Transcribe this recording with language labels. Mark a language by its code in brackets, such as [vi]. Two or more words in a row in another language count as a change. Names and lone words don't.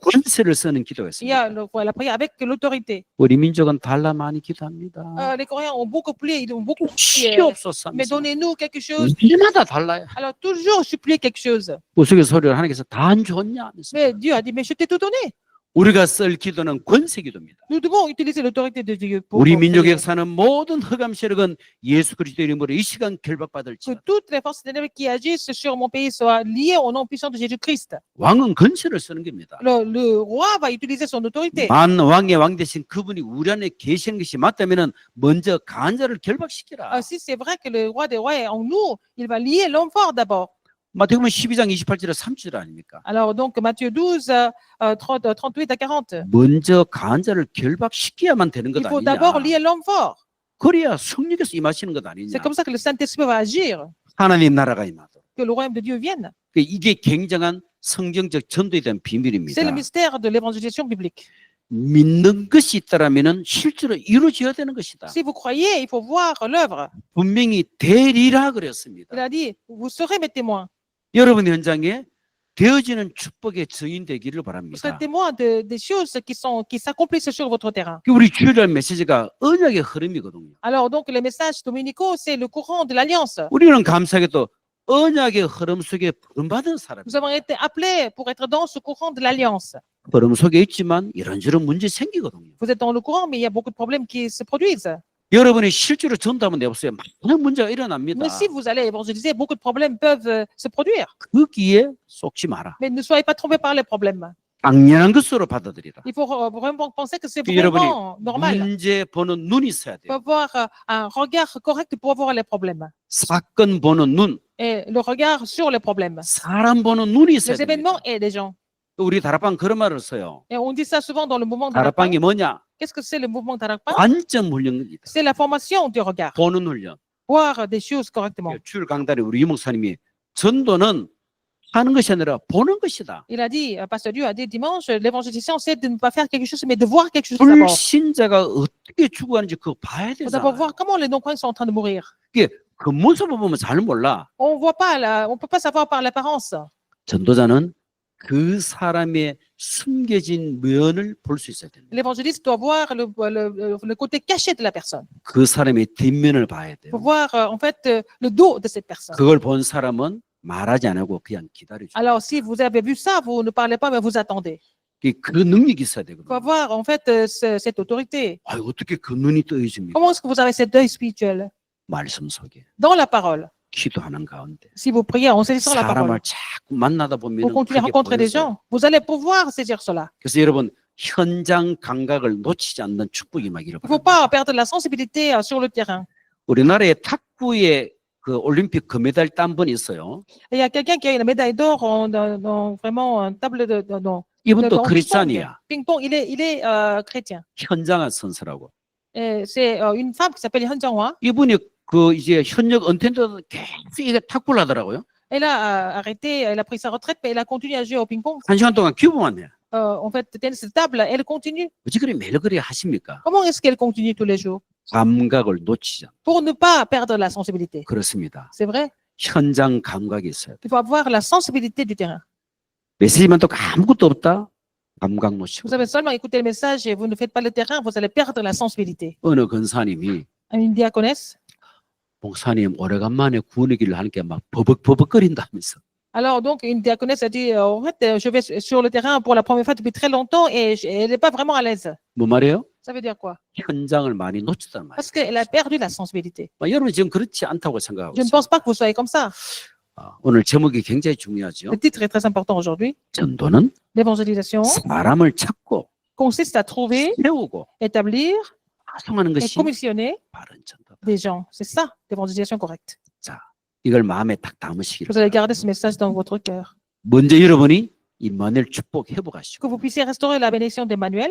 [ko] 권세를 쓰는 기도가 [fr] Il y a [ko] 있습니다. [fr] la prière avec l'autorité. [ko] 우리 민족은 달라 많이 기도합니다. [fr] Les Coréens ont beaucoup prié, ils ont beaucoup prié. [ko] 시옵소서 [fr] Mais donnez-nous quelque chose. [ko] 언제마다 달라요. [fr] Alors, toujours supplier quelque chose. [ko] 우스갯소리를 하나님께서 다 안 줬냐 하면서 [fr] Mais Dieu a dit, mais je t'ai tout donné. [ko] 우리가 쓸 기도는 권세 기도입니다. [fr] Nous devons utiliser l'autorité de Dieu pour [ko] 우리 민족의 [fr] prier. [ko] 역사는 모든 흑암 세력은 예수 그리스도 이름으로 이 시간 [fr] Que [ko] 결박받을지 [fr] toutes les forces ténèbres qui agissent sur mon pays soient liées au nom puissant de Jésus-Christ. [ko] 왕은 권세를 쓰는 겁니다. [fr] Le roi va utiliser son autorité. [ko] 만 왕의 왕 대신 그분이 우리 안에 계시는 것이 맞다면은 먼저 강한 자를 결박시키라. [fr] Si c'est vrai que le roi des rois est en nous, il va lier l'homme fort d'abord. [ko] 마태복음 12장 28절에 30절 아닙니까? [fr] Alors donc Matthieu 12, 38 à 40. [ko] 먼저 강한 자를 결박시켜야만 되는 것 [fr] Il faut d'abord [ko] 아니냐? [fr] lier l'homme fort. [ko] 그래야 성령께서 임하시는 것 아니냐? [fr] C'est comme ça que le Saint-Esprit va agir, [ko] 하나님 나라가 임하도록. [fr] que le royaume de Dieu vienne. [ko] 이게 굉장한 성경적 전도에 대한 비밀입니다. [fr] C'est le mystère de l'évangélisation biblique. [ko] 믿는 것이 있다라면은 실제로 이루어져야 되는 것이다. [fr] Si vous croyez, il faut voir l'œuvre. [ko] 분명히 되리라 그랬습니다. [fr] Il a dit, vous serez mes témoins. [ko] 여러분 현장에 되어지는 축복의 증인 되기를 [fr] Vous [ko] 바랍니다. [fr] serez témoins des choses qui s'accomplissent sur votre terrain. [ko] 우리 주일날 메시지가 언약의 흐름이거든요. [fr] Alors donc les messages dominicaux, c'est le courant de l'alliance. [ko] 우리는 감사하게도 언약의 흐름 속에 부름받은 사람입니다. [fr] Nous avons été appelés pour être dans ce courant de l'alliance. [ko] 흐름 속에 있지만 이런저런 문제 생기거든요. [fr] Vous êtes dans le courant, mais il y a beaucoup de problèmes qui se produisent. [ko] 여러분이 실제로 전도하면 내보세요. 많은 문제가 일어납니다. [fr] Mais si vous allez évangéliser, beaucoup de problèmes peuvent se produire. [ko] 거기에 속지 마라. [fr] Mais ne soyez pas trompés par les problèmes. [ko] 당연한 것으로 받아들이라. [fr] Il faut vraiment penser que c'est [ko] 여러분이 [fr] vraiment normal. [ko] 문제 보는 눈이 있어야 [fr] Il [ko] 돼요. [fr] faut avoir un regard correct pour voir les problèmes. [ko] 사건 보는 눈, [fr] Et le regard sur les problèmes. [ko] 사람 보는 눈이 있어야 [fr] Les [ko] 됩니다. [fr] événements et les gens. [ko] 우리 다락방 그런 말을 써요. [fr] Et on dit ça souvent dans le mouvement d'Arapang. [ko] 다락방이 뭐냐? [fr] Qu'est-ce que c'est le mouvement d'Arapang? [ko] 관점 훈련입니다. [fr] C'est la formation du regard. [ko] 보는 훈련. [fr] Voir des choses correctement. [ko] 주일 강단에 우리 유 목사님이 전도는 하는 것이 아니라 보는 것이다. [fr] Il a dit, Pasteur Dieu a dit dimanche, l'évangélisation, c'est de ne pas faire quelque chose, mais de voir quelque chose d'abord. [ko] 불신자가 어떻게 죽어가는지 그거 봐야 [fr] Il faut d'abord [ko] 되잖아. [fr] voir comment les non-croyants sont en train de mourir. [ko] 겉모습을 보면 잘 몰라. [fr] On voit pas, on peut pas savoir par l'apparence. [ko] 전도자는 그 사람의 숨겨진 면을 볼 수 있어야 됩니다. [fr] L'évangéliste doit voir le côté caché de la personne. [ko] 그 사람의 뒷면을 봐야 [fr] Il faut [ko] 돼요. [fr] voir en fait le dos de cette personne. [ko] 그걸 본 사람은 말하지 안 하고 그냥 기다려줘. [fr] Alors si vous avez vu ça, vous ne parlez pas, mais vous attendez. [ko] 그 능력이 있어야 [fr] Il faut [ko] 되거든요. [fr] avoir en fait cette autorité. [ko] 아, 어떻게 그 눈이 떠있습니까? [fr] Comment est-ce que vous avez cet œil spirituel? [ko] 말씀 속에 [fr] Dans la parole. [ko] 기도하는 가운데 [fr] Si vous priez en saisissant la parole, [ko] 사람을 자꾸 만나다 [fr] vous [ko] 보면 [fr] continuez à rencontrer des gens, vous allez pouvoir saisir cela. [ko] 그래서 여러분 현장 감각을 놓치지 않는 축복이 임하기를 [fr] Il ne faut [ko] 바랍니다. [fr] pas perdre la sensibilité sur le terrain. [ko] 우리나라의 탁구의 그 올림픽 금메달 딴 분이 있어요. [fr] Et il y a quelqu'un qui a une médaille d'or dans vraiment un table dans [ko] 이분도 [fr] dans [ko] 크리스찬이야. [fr] ping-pong. Il est chrétien. [ko] 현장한 선수라고. [fr] Et c'est une femme qui s'appelle Han Jianghua. [ko] 이분이 그 이제 현역 은퇴도 계속 이게 탁구를 하더라고요. [fr] Elle a arrêté, elle a pris sa retraite, mais elle a continué à jouer au ping-pong. [ko] 한 시간 동안 기부만 해. [fr] En fait, tennis de table, elle continue. [ko] 어찌 그리 매일 그리 하십니까? [fr] Comment est-ce qu'elle continue tous les jours? [ko] 감각을 놓치지 않. [fr] Pour ne pas perdre la sensibilité. [ko] 그렇습니다. [fr] C'est vrai. [ko] 현장 감각이 있어야 돼. [fr] Il faut avoir la sensibilité du terrain. [ko] 메시지만 또 아무것도 없다. 감각 놓치고. [fr] Vous avez seulement écouté le message et vous ne faites pas le terrain, vous allez perdre la sensibilité. [ko] 어느 권사님이 [fr] Une diaconesse. [ko] 목사님 오래간만에 구원의 길을 하니까 막 버벅버벅거린다면서. [fr] Alors donc, une diaconesse a dit, en fait, je vais sur le terrain pour la première fois depuis très longtemps et elle n'est pas vraiment à l'aise. [ko] 뭐 말이에요? [fr] Ça veut dire quoi? [ko] 현장을 많이 놓쳤단 말이에요. [fr] Parce qu'elle a perdu la sensibilité. [ko] 여러분 지금 그렇지 않다고 생각하고 [fr] Je ne [ko] 있어요. [fr] pense pas que vous soyez comme ça. [ko] 오늘 제목이 굉장히 중요하죠. [fr] Le titre est très important aujourd'hui. [ko] 전도는 [fr] L'évangélisation [ko] 사람을 찾고 [fr] consiste à trouver, [ko] 세우고 [fr] établir [ko] 파송하는 [fr] et [ko] 것이 [fr] commissionner [ko] 바른 전도다. [fr] des gens. C'est ça, l'évangélisation correcte. [ko] 자, 이걸 마음에 딱 담으시기를 [fr] Vous allez [ko] 바랍니다. [fr] garder ce message dans votre cœur. [ko] 먼저 여러분이 임마누엘 축복 회복하시고 [fr] Que vous puissiez restaurer la bénédiction d'Emmanuel.